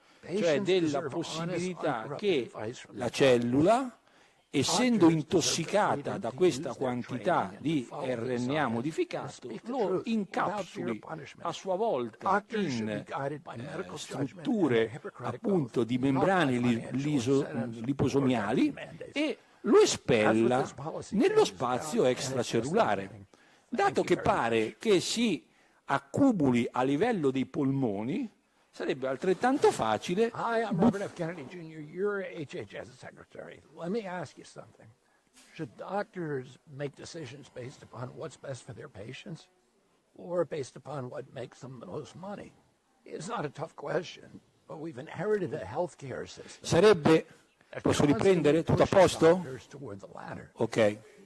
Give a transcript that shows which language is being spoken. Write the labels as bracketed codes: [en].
[it] Cioè della possibilità che la cellula, essendo intossicata da questa quantità di RNA modificato, lo incapsuli a sua volta in strutture appunto di membrane liposomiali e lo espella nello spazio extracellulare. Dato che pare che si accumuli a livello dei polmoni, sarebbe altrettanto facile. [en] Hi, I'm Robert F. Kennedy Jr., you're HHS Secretary. Let me ask you something. Should doctors make decisions based upon what's best for their patients or based upon what makes them the most money? It's not a tough question, but we've inherited a healthcare system. [it] Sarebbe, posso riprendere? Tutto a posto? Ok.